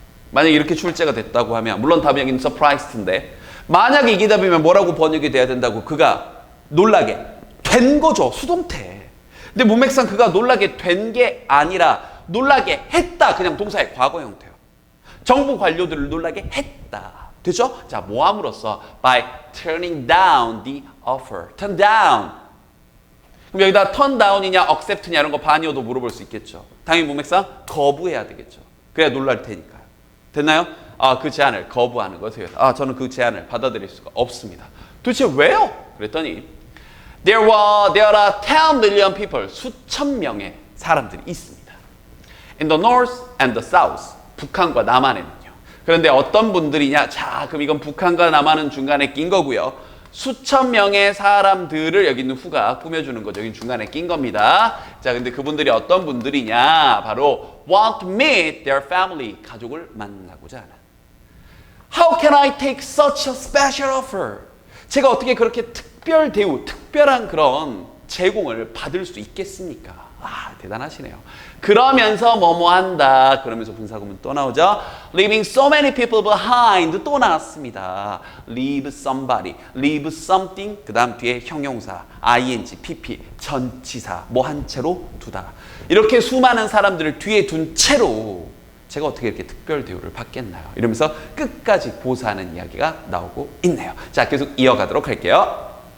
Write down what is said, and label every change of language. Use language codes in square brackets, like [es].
[ko] 만약에 이렇게 출제가 됐다고 하면 물론 답이 여기는 surprised인데 만약에 이게 답이면 뭐라고 번역이 돼야 된다고? 그가 놀라게 된 거죠. 수동태. 근데 문맥상 그가 놀라게 된 게 아니라 놀라게 했다. 그냥 동사의 과거 형태요. 정부 관료들을 놀라게 했다. 되죠? 자, 뭐함으로써 [en] by turning down the offer. [ko] turn down. 그럼 여기다 turn down이냐 accept냐 이런 거 반이어도 물어볼 수 있겠죠. 당연히 문맥상 거부해야 되겠죠. 그래야 놀랄 테니까요. 됐나요? 그 제안을 거부하는 것이에요. 저는 그 제안을 받아들일 수가 없습니다. 도대체 왜요? 그랬더니 [en] there are 10 million people, [ko] 수천 명의 사람들이 있습니다. [en] In the north and the south, [ko] 북한과 남한에는요. 그런데 어떤 분들이냐? 자, 그럼 이건 북한과 남한은 중간에 낀 거고요. 수천 명의 사람들을 여기 있는 후가 꾸며주는 거죠. 여기 중간에 낀 겁니다. 자, 근데 그분들이 어떤 분들이냐? [en] 바로 want to meet their family, [ko] 가족을 만나고자 하는. [en] How can I take such a special offer? [ko] 제가 어떻게 그렇게 특별 대우, 특별한 그런 제공을 받을 수 있겠습니까? 대단하시네요. 그러면서 뭐뭐 한다. 그러면서 분사구문 또 나오죠. [en] Leaving so many people behind [ko] 또 나왔습니다. [en] Leave somebody, leave something. [ko] 그 다음 뒤에 형용사, ing, pp, 전치사 뭐 한 채로 두다. 이렇게 수많은 사람들을 뒤에 둔 채로 제가 어떻게 이렇게 특별 대우를 받겠나요? 이러면서 끝까지 고사하는 이야기가 나오고 있네요. 자, 계속 이어가도록 할게요.